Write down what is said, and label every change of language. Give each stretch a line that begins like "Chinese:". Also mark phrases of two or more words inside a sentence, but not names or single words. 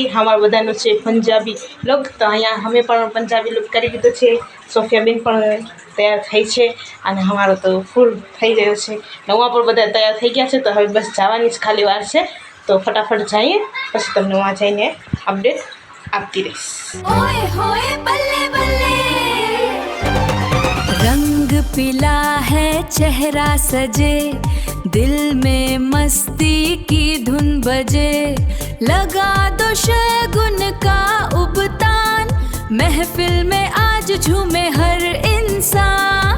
Gujarati: અમારા બધાનો છે પંજાબી લુક, તો અહીંયા અમે પણ પંજાબી લુક કરી દીધો છે. સોફિયાબેન પણ તૈયાર થઈ છે અને અમારો તો ફૂલ થઈ ગયો છે. નવા પણ બધા તૈયાર થઈ ગયા છે, તો હવે બસ જવાની જ ખાલી વાર છે. તો ફટાફટ જઈએ, પછી તમને વहाँ જઈને અપડેટ આપતી રહીશ.
Hindi: रंग पीला है चेहरा सजे, दिल में मस्ती की धुन बजे, लगा दो शगुन का उबतान, महफिल में आज झूमे हर इंसान.